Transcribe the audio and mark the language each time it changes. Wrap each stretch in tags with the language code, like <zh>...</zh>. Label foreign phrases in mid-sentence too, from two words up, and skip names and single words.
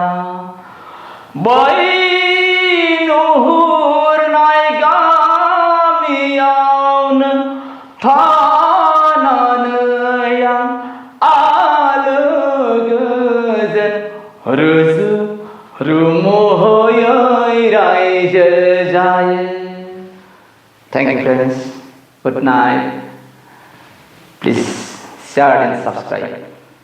<brx>बै नुहुरनाय गामियावनो थानानै आं आलो गोजोन रुजु रुमुयै रायजो जायो।</brx> <en>Thank you friends. Good night. Please share and subscribe.</en>